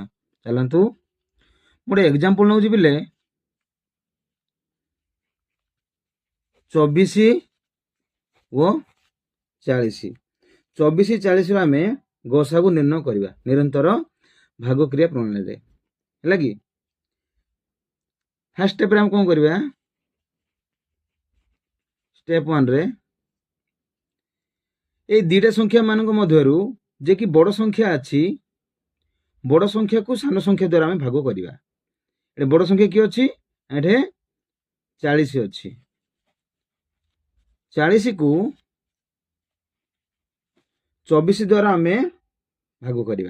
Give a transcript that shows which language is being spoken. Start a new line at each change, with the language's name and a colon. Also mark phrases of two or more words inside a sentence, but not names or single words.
Odia: ଚାଲନ୍ତୁ ଗୋଟେ ଏକ୍ସାମ୍ପଲ ନେଉଛି ପିଲେ 24 ଓ 40। 24 40 ରୁ ଆମେ ଗୋସାଗୁ ନିର୍ଣ୍ଣୟ କରିବା ନିରନ୍ତର ଭାଗକ୍ରିୟା ପ୍ରଣାଳୀରେ। ହେଲା କି?
English: first step
Odia: ଆମେ କଣ କରିବା? ଷ୍ଟେପ 1 ରେ ଏହି ଦୁଇଟା ସଂଖ୍ୟା ମାନଙ୍କ ମଧ୍ୟରୁ ଯେ କି ବଡ଼ ସଂଖ୍ୟା ଅଛି, ବଡ଼ ସଂଖ୍ୟାକୁ ସାନ ସଂଖ୍ୟା ଦ୍ୱାରା ଆମେ ଭାଗ କରିବା। ଏଠି ବଡ଼ ସଂଖ୍ୟା କି ଅଛି? ଏଠି 40 ଅଛି। 40 କୁ 24 ଦ୍ୱାରା ଆମେ ଭାଗ କରିବା।